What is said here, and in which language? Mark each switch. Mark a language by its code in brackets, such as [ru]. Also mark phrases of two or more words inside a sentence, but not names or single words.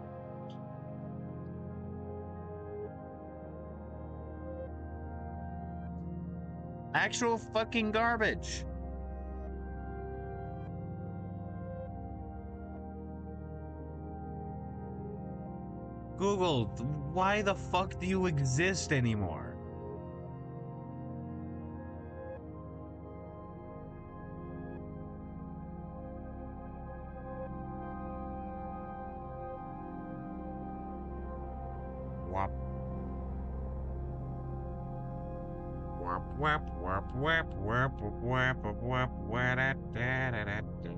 [en] Actual fucking garbage. Google, why the fuck do you exist anymore? Wop. Wop wop wop wop wop wop wop wop da da da da do.